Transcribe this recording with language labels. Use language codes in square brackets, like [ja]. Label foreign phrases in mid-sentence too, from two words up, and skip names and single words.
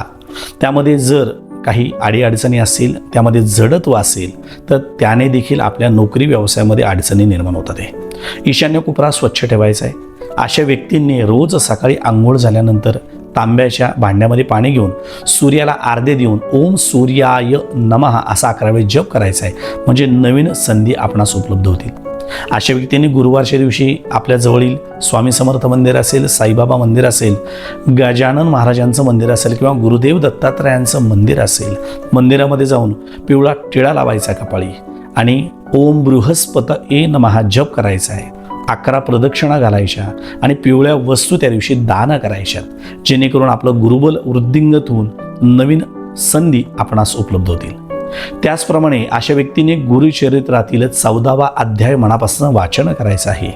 [mr] त्यामध्ये जर काही अडीअडचणी असतील, त्यामध्ये जडत्व असेल तर त्याने देखील आपल्या नोकरी व्यवसायामध्ये अडचणी निर्माण होतात. ईशान्य कोपरा स्वच्छ ठेवायचा आहे. अशा व्यक्तींनी रोज सकाळी आंघोळ झाल्यानंतर तांब्याच्या भांड्यामध्ये पाणी घेऊन सूर्याला आर्धे देऊन [sa] ओम सूर्याय नमः [mr] असा 11 वेळा जप करायचा आहे. म्हणजे नवीन संधी आपणास उपलब्ध होतील. अशा व्यक्तींनी गुरुवारच्या दिवशी आपल्या जवळील स्वामी समर्थ मंदिर असेल, साईबाबा मंदिर असेल, गजानन महाराजांचं मंदिर असेल किंवा गुरुदेव दत्तात्रयांचं मंदिर असेल, मंदिरामध्ये जाऊन पिवळा टिळा लावायचा कपाळी आणि [sa] ओम बृहस्पतये नमः [mr] जप करायचा आहे. 11 प्रदक्षिणा घालायच्या आणि पिवळ्या वस्तू त्या दिवशी दान करायच्या, जेणेकरून आपलं गुरुबल वृद्धिंगत होऊन नवीन संधी आपणास उपलब्ध होतील. त्याचप्रमाणे अशा व्यक्तीने गुरुचरित्रातील 14वा अध्याय मनापासून वाचन करायचं आहे.